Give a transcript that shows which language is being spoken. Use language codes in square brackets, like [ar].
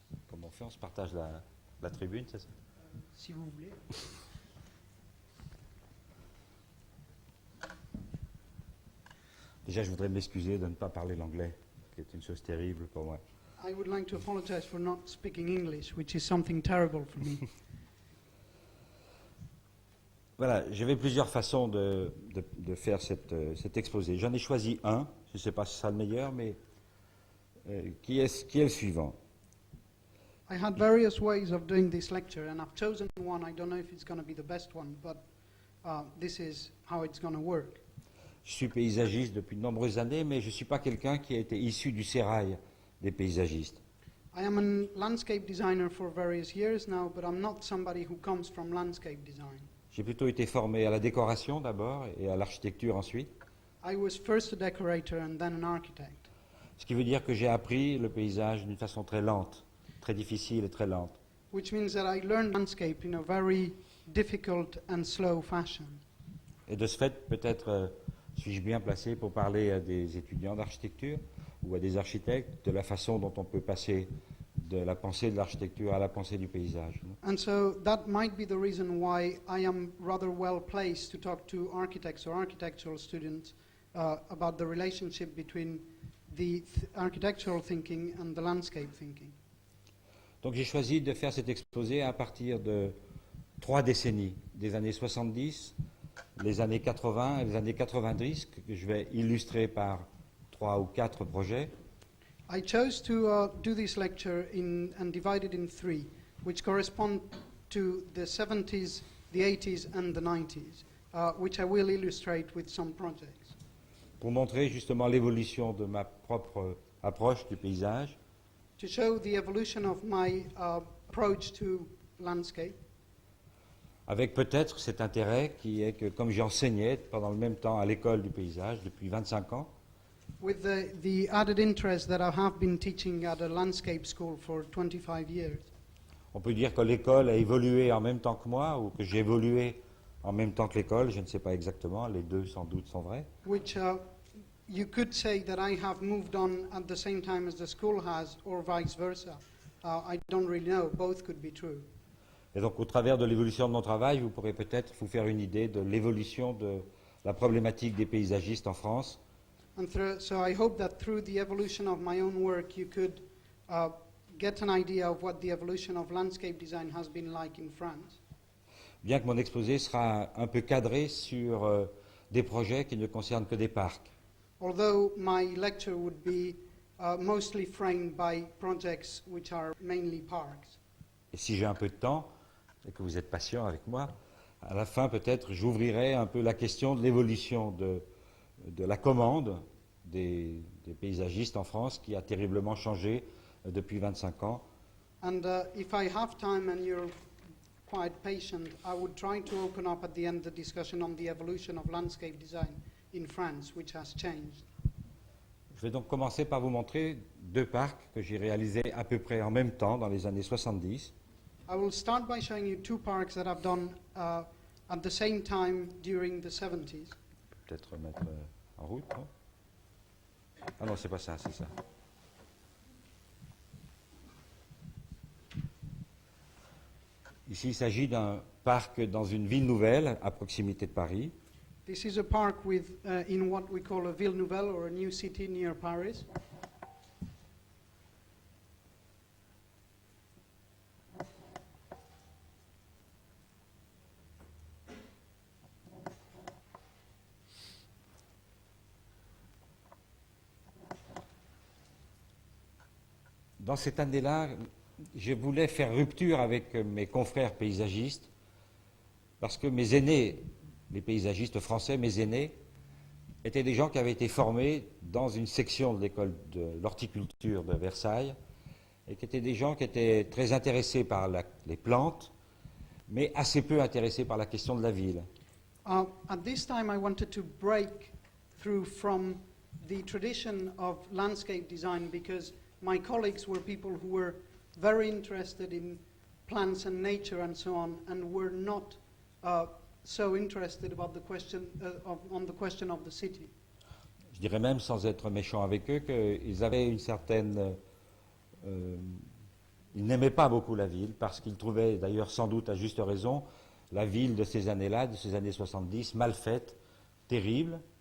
[fr] Comment on fait? On se partage la tribune, c'est ça? Si vous voulez. Déjà, je voudrais m'excuser de ne pas parler l'anglais, qui est une chose terrible pour moi. [en] I would like to apologize for not speaking English, which is something terrible for me. [fr] Voilà, j'avais plusieurs façons de faire cet exposé. J'en ai choisi un, je ne sais pas si c'est le meilleur, mais qui est le suivant. [en] I had various ways of doing this lecture, and I've chosen one. I don't know if it's going to be the best one, but this is how it's going to work. [fr] Je suis paysagiste depuis de nombreuses années, mais je ne suis pas quelqu'un qui a été issu du sérail des paysagistes. [en] I am a landscape designer for various years now, but I'm not somebody who comes from landscape design. [fr] J'ai plutôt été formé à la décoration d'abord et à l'architecture ensuite. [en] I was first a decorator and then an architect. [fr] Ce qui veut dire que j'ai appris le paysage d'une façon très lente, très difficile et très lente. [en] Which means that I learned landscape in a very difficult and slow fashion. [fr] Et de ce fait, peut-être suis-je bien placé pour parler à des étudiants d'architecture ou à des architectes de la façon dont on peut passer de la pensée de l'architecture à la pensée du paysage. [en] And so that might be the reason why I am rather well placed to talk to architects or architectural students about the relationship between the architectural thinking and the landscape thinking. [fr] Donc j'ai choisi de faire cet exposé à partir de 3 décennies, des années 70, les années 80 et les années 90, que je vais illustrer par 3 ou 4 projets. [en] I chose to do this lecture and divide it in three, which correspond to the 70s, the 80s, and the 90s, which I will illustrate with some projects. [fr] Pour montrer justement l'évolution de ma propre approche du paysage, [en] To show the evolution of my approach to landscape, [fr] avec peut-être cet intérêt qui est que comme j'enseignais pendant le même temps à l'école du paysage depuis 25 ans, [en] with the added interest that I have been teaching at a landscape school for 25 years. [fr] on peut dire que l'école a évolué en même temps que moi ou que j'ai évolué en même temps que l'école, je ne sais pas exactement, les deux sans doute sont vrais. [en] Which you could say that I have moved on at the same time as the school has, or vice versa. I don't really know. Both could be true. [fr] Et donc au travers de l'évolution de mon travail, vous pourrez peut-être vous faire une idée de l'évolution de la problématique des paysagistes en France. [en] So I hope that through the evolution of my own work, you could get an idea of what the evolution of landscape design has been like in France. [fr] Bien que mon exposé sera un peu cadré sur des projets qui ne concernent que des parcs. [en] Although my lecture would be mostly framed by projects which are mainly parks. [fr] Et si j'ai un peu de temps, et que vous êtes patient avec moi, à la fin peut-être j'ouvrirai un peu la question de l'évolution de la commande des paysagistes en France qui a terriblement changé depuis 25 ans. [en] And if I have time and you're quite patient, I would try to open up at the end the discussion on the evolution of landscape design in France, which has changed. [fr] Je vais donc commencer par vous montrer deux parcs que j'ai réalisés à peu près en même temps dans les années 70. [en] I will start by showing you two parks that I've done at the same time during the 70s. [fr] Peut-être mettre en route, non? Ah non, c'est pas ça, c'est ça. Ici, il s'agit d'un parc dans une ville nouvelle à proximité de Paris. [en] This is a park in what we call a ville nouvelle, or a new city near Paris. [fr] Dans cette année-là, je voulais faire rupture avec mes confrères paysagistes, parce que mes aînés, les paysagistes français, mes aînés, étaient des gens qui avaient été formés dans une section de l'école de l'horticulture de Versailles, et qui étaient des gens qui étaient très intéressés par les plantes, mais assez peu intéressés par la question de la ville. [en] At this time, I wanted to break through from the tradition of landscape design, because my colleagues were people who were very interested in plants and nature and so on, and were not so interested about the question on the question of the city. [fr] Je dirais même, sans être méchant avec eux, qu'ils avaient une certaine... ils n'aimaient pas beaucoup la ville, parce qu'ils trouvaient, d'ailleurs sans doute à juste raison, la ville de ces années-là, de ces années 70, mal faite, terrible.